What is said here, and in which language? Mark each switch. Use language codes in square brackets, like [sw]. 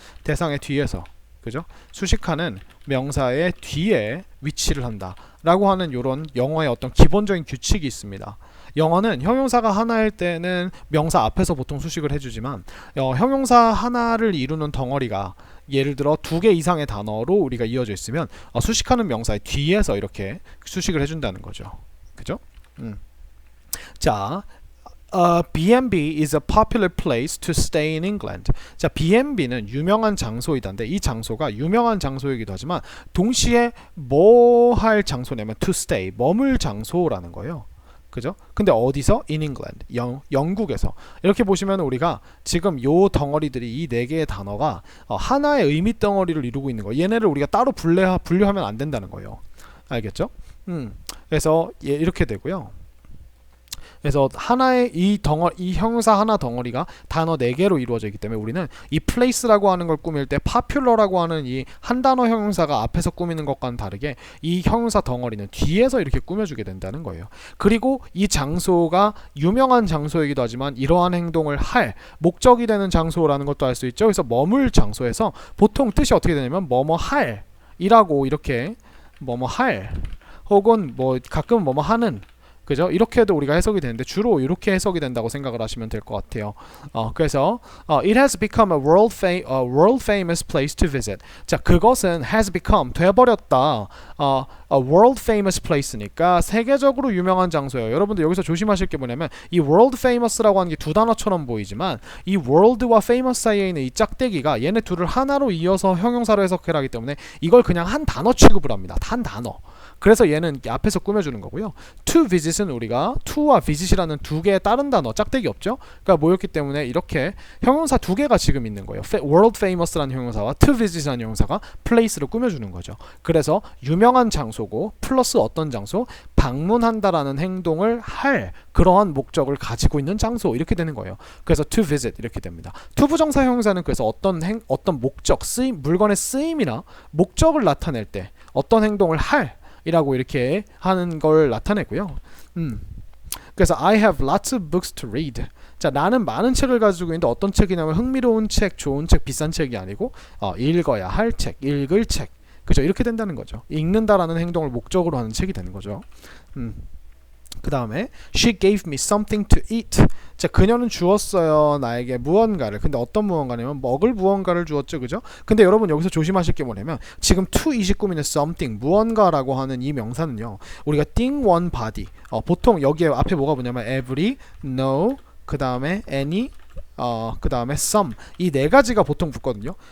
[ko] 대상의 뒤에서, 그죠? 수식하는 명사의 뒤에 위치를 한다 라고 하는 이런 영어의 어떤 기본적인 규칙이 있습니다. 영어는 형용사가 하나일 때는 명사 앞에서 보통 수식을 해주지만 형용사 하나를 이루는 덩어리가 예를 들어 두 개 이상의 단어로 우리가 이어져 있으면 수식하는 명사의 뒤에서 이렇게 수식을 해준다는 거죠. 그죠? [en] 자, B&B is a popular place to stay in England. [ko] 자, B&B는 유명한 장소이다인데, 이 장소가 유명한 장소이기도 하지만 동시에 뭐 할 장소냐면 [en] to stay, [ko] 머물 장소라는 거예요. 그죠? 근데 어디서? [en] In England, [ko] 영국에서. 이렇게 보시면 우리가 지금 요 덩어리들이, 이 네 개의 단어가 하나의 의미 덩어리를 이루고 있는 거예요. 얘네를 우리가 따로 분류하면 안 된다는 거예요. 알겠죠? 그래서 이렇게 되고요. 그래서 하나의 이 형용사 하나 덩어리가 단어 4개로 이루어져 있기 때문에 우리는 이 place라고 하는 걸 꾸밀 때 popular라고 하는 이 한 단어 형용사가 앞에서 꾸미는 것과는 다르게 이 형용사 덩어리는 뒤에서 이렇게 꾸며주게 된다는 거예요. 그리고 이 장소가 유명한 장소이기도 하지만 이러한 행동을 할 목적이 되는 장소라는 것도 알 수 있죠. 그래서 머물 장소에서 보통 뜻이 어떻게 되냐면 뭐뭐 할 이라고, 이렇게 뭐뭐 할 혹은 뭐 가끔 뭐뭐 하는, 그죠? 이렇게도 우리가 해석이 되는데 주로 이렇게 해석이 된다고 생각을 하시면 될 것 같아요. 그래서 [en] it has become a world famous place to visit. [ko] 자, 그것은 [en] has become, [ko] 돼버렸다. [en] a world famous place [ko] 니까 세계적으로 유명한 장소예요. 여러분들 여기서 조심하실 게 뭐냐면 이 world famous라고 하는 게 두 단어처럼 보이지만 이 world와 famous 사이에 있는 이 짝대기가 얘네 둘을 하나로 이어서 형용사로 해석을 하기 때문에 이걸 그냥 한 단어 취급을 합니다. 한 단어. 그래서 얘는 앞에서 꾸며주는 거고요. to visit은 우리가 to와 visit이라는 두 개의 다른 단어, 짝대기 없죠? 그러니까 모였기 때문에 이렇게 형용사 두 개가 지금 있는 거예요. world famous라는 형용사와 [en] to visit [ko] 이라는 형용사가 place로 꾸며주는 거죠. 그래서 유명한 장소고 플러스 어떤 장소, 방문한다라는 행동을 할 그러한 목적을 가지고 있는 장소, 이렇게 되는 거예요. 그래서 to visit 이렇게 됩니다. to 부정사 형용사는 그래서 어떤 목적, 쓰임, 물건의 쓰임이나 목적을 나타낼 때 어떤 행동을 할 이라고 이렇게 하는 걸 나타내고요. 그래서 [en] I have lots of books to read. [ko] 자, 나는 많은 책을 가지고 있는데 어떤 책이냐면 흥미로운 책, 좋은 책, 비싼 책이 아니고 읽어야 할 책, 읽을 책. 그죠? 이렇게 된다는 거죠. 읽는다라는 행동을 목적으로 하는 책이 되는 거죠. 그 다음에 [en] she gave me something to eat. [ko] 자, 그녀는 주었어요 나에게 무언가를. 근데 어떤 무언가냐면 먹을 무언가를 주었죠, 그죠? 근데 여러분 여기서 조심하실 게 뭐냐면 지금 to 이시 꾸미는 something 무언가라고 하는 이 명사는요 우리가 [en] thing one body [ko] 보통 여기에 앞에 뭐가 뭐냐면 every, no, 그 다음에 any, 그 다음에 some 이 네 가지가 보통 붙거든요.